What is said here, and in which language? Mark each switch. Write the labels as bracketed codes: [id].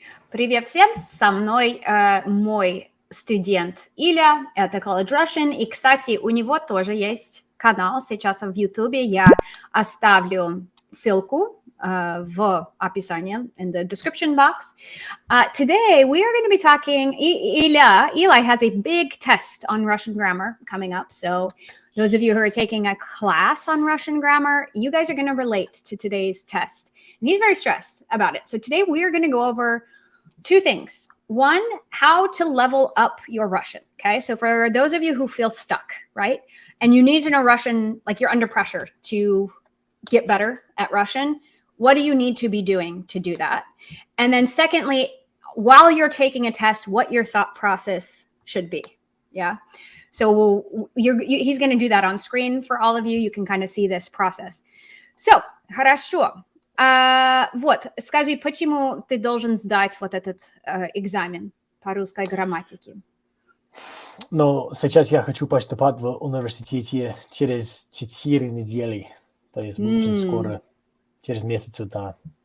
[ru] Привет всем, со мной мой студент Иля, это College Russian, и, кстати, у него тоже есть канал сейчас в YouTube, я оставлю ссылку в описании, [en] in the description box. Today, we are going to be talking, Eli has a big test on Russian grammar coming up, so those of you who are taking a class on Russian grammar, you guys are going to relate to today's test. And he's very stressed about it. So today we are going to go over two things. One, how to level up your Russian. Okay. So for those of you who feel stuck, right? And you need to know Russian, like you're under pressure to get better at Russian. What do you need to be doing to do that? And then secondly, while you're taking a test, what your thought process should be. Yeah. So he's going to do that on screen for all of you. You can kind of see this process. So, [ru] хорошо. Вот, скажи, почему ты должен сдать вот этот экзамен по русской грамматике? Ну, сейчас я хочу поступать в университете через 4 недели. То есть очень скоро, через месяц, да.